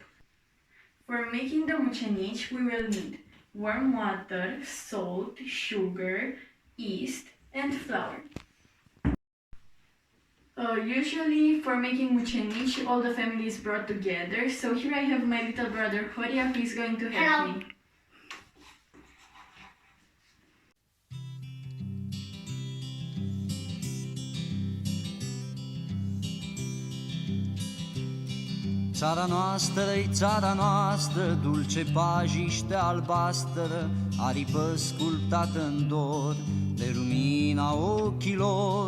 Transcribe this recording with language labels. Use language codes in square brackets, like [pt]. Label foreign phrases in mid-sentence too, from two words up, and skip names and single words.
[en] For making the mucenici, we will need warm water, salt, sugar, yeast, and flour. Usually for making mucenici, all the family is brought together. So here I have my little brother Horia, who is going to help me. [ro] Țara noastră, dulce pajiște albastră, aripă sculptată în dor de lumina ochilor.